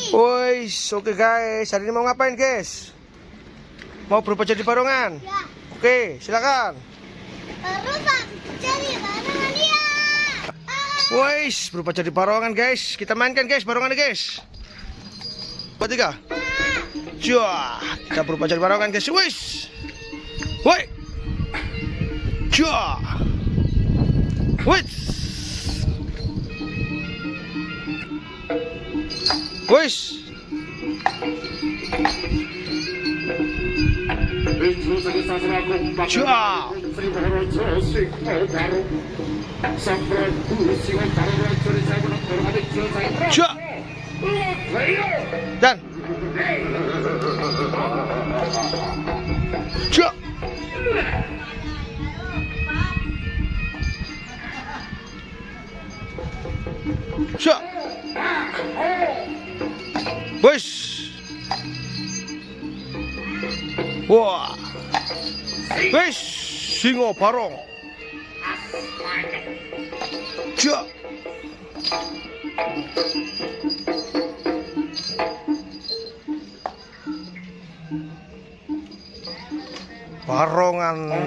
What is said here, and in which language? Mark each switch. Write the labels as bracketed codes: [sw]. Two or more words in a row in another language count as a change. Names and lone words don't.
[id] Woi, oke guys, hari ini mau ngapain guys? Mau berubah jadi barongan? Ya, Oke, silakan. berubah jadi barongan dia. Woi, berubah jadi barongan guys. Kita mainkan guys, barongan guys. Buat tiga. Jah, kita berubah jadi barongan guys. Wis. Woi. Jah. Wis. Wis. Jah. Jah. Dan. Jah. Jah. Wis. Wah. [jv] Wis, singo barong. Jah. Barongan.